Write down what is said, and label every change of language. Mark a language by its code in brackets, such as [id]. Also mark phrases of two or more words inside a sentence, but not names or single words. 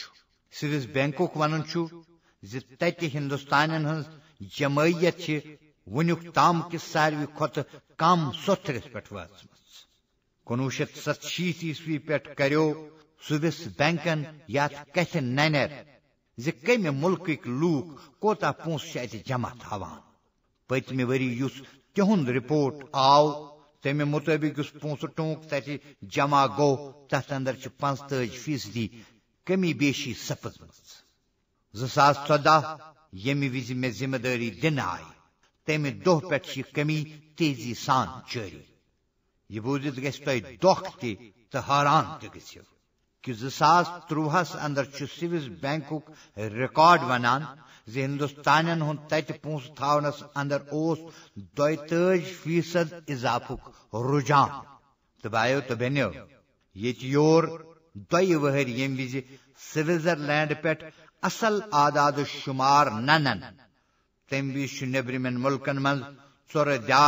[ks] سوس بینکک ونن چھ ز تتہ ہندوستان ہز جمعیت چھ ونیک تام کس ساروی کھت کم سوتھرس پہ وٲژمٕژ. 1967 عیسوی پہ کریو سوس بینکن یتھ کتھ ننر ز کمہ ملکک لوک کوتاہ پونسہٕ چھ اتہ جمع تھاوان. پتمہ وری یس تہند رپورٹ آو تمہ مطابق اس پونسہٕ ٹونک تتہ جمع گو تتھ اندر چھ 45% کمی بیشی سپزمژ. 2014 یمہ وز میں ذمہ داری دن آئی تمہ دہ پہ یہ کمی تیزی سان جاری. یہ بوزت گھس تہ دکھ تہ حیران تہ گژھو کہ 2013 اندر سوئس بینکک ریکارڈ ونان زِ ہندوستانین ہند تت پونس تھاونس اندر 32% اضافک رجحان تو بایو تو بینیو یہ یور دوی وہر یم وز سوئٹزرلینڈ پہ اصل اعداد و شمار ننن تم وز نیبرمین ملکن من ژور دیار